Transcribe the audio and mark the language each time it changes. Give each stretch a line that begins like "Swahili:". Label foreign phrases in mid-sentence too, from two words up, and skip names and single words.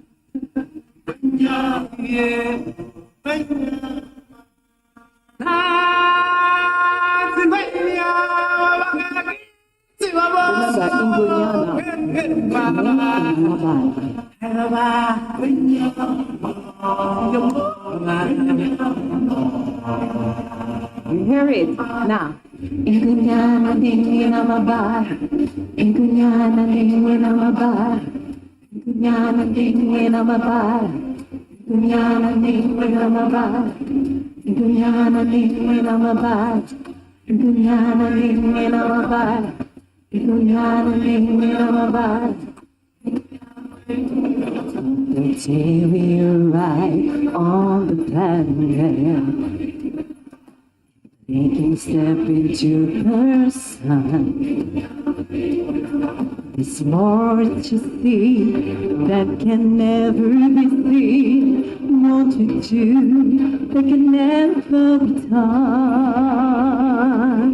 English: Remember, you hear it now.
Zulu: Ingunyana, Ningina, Mabala. Ingunyana, Ningina, Mabala. Ingunyana, Ningina, Mabala. Ingunyana, Ningina, Mabala. Ingunyana, Ningina, Mabala. Ingunyana, Ningina, Mabala. Ingunyana, Ningina, Mabala.
English: The day we arrive on the planet, taking step into the sun. There's more to see that can never be seen, more to do that can never be done.